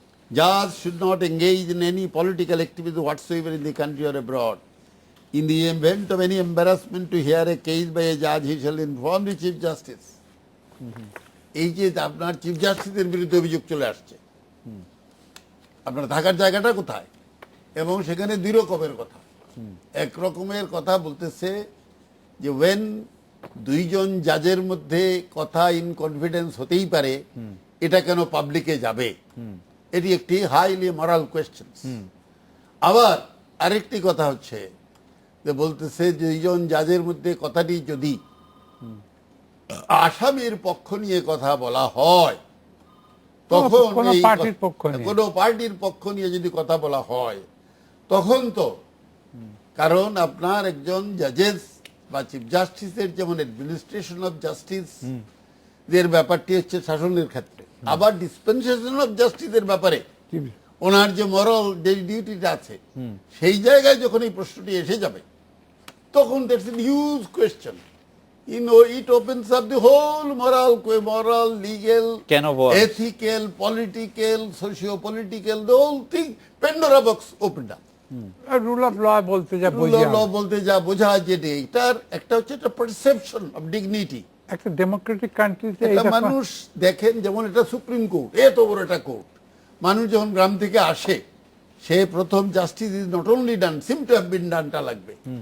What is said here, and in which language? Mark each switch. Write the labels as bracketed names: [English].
[English] Judge should not engage in any political activity whatsoever in the country or abroad. In the event of any embarrassment to hear a case by a judge, he shall inform the Chief Justice. [Bangla] এই যে আপনার chief জাস্টিসের বিরুদ্ধে অভিযোগ চলে আসছে, আপনার থাকার জায়গাটা কোথায়, এবং সেখানে দুই রকমের কথা। এক রকমের কথা বলতেছে যে ওয়েন দুইজন জাজের মধ্যে কথা ইন কনফিডেন্স হতেই পারে, এটা কেন পাবলিকে যাবে, এটি একটি হাইলি মরাল কোয়েশ্চেন। আবার আরেকটি কথা হচ্ছে যে বলতেছে দুইজন জাজের মধ্যে কথাটি যদি আসামির পক্ষ নিয়ে কথা বলা হয়, তখন কোনো এই পার্টির পক্ষ নিয়ে। কোনো পার্টির পক্ষ নিয়ে যদি কথা বলা হয়, তখন তো কারণ আপনার একজন জাজেস বা চিফ জাস্টিসের যেমন অ্যাডমিনিস্ট্রেশন অফ জাস্টিস এর ব্যাপারটি হচ্ছে শাসনের ক্ষেত্রে, আবার ডিসপেনসেশন অফ জাস্টিসের ব্যাপারে ওনার যে মরাল যে ডিউটিটা আছে, সেই জায়গায় যখন এই প্রশ্নটি এসে যাবে, তখন [English] That's a huge question. It opens up the whole moral, legal, Can of worms. ethical, political, socio-political, the whole thing, Pandora box opened up. [Bangla] Rule of law বলতে যা [English] Rule [Bangla] বুঝি of law বলতে যা বোঝা যেটা, এটার একটা হচ্ছে একটা পারসেপশন অফ ডিগনিটি। একটা ডেমোক্রেটিক কান্ট্রিতে একটা মানুষ দেখেন, যেমন এটা সুপ্রিম কোর্ট, এত বড় একটা কোর্ট, মানুষ যখন গ্রাম থেকে আসে, সে প্রথম [English] justice is not only done, seem to have been ডানটা [Bangla] লাগবে।